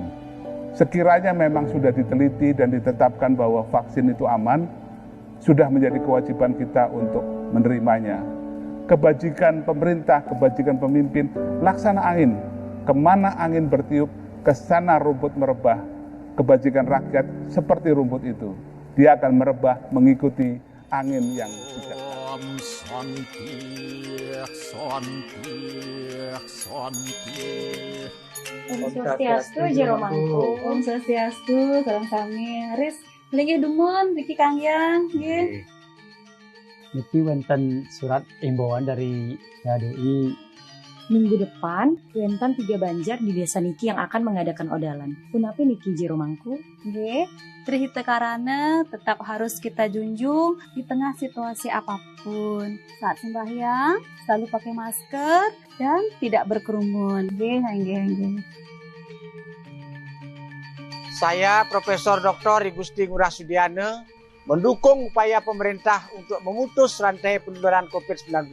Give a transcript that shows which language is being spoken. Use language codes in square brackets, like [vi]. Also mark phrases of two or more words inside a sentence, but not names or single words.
[id] Sekiranya memang sudah diteliti dan ditetapkan bahwa vaksin itu aman, sudah menjadi kewajiban kita untuk menerimanya. Kebajikan pemerintah, kebajikan pemimpin, laksana angin. Kemana angin bertiup, ke sana rumput merebah. Kebajikan rakyat seperti rumput itu. Dia akan merebah mengikuti angin yang bijaksana. Om Swastiastu, Jero Mangku. [ban] Om Swastiastu, salam sami. Haris, lagi dumun, Riki Kangyang, nggih. Niki wonten [id] surat imbauan dari KDI. Minggu depan, wonten 3 banjar di desa niki yang akan mengadakan odalan. [ban] Punapi niki Jero Mangku? [id] Nggih, trihita karana tetap harus kita junjung di tengah situasi apapun. Saat sembahyang, selalu pakai masker dan tidak berkerumun. Nggih. Saya Profesor Dr. Igusti Ngurah Sudiana mendukung upaya pemerintah untuk memutus rantai penularan COVID-19.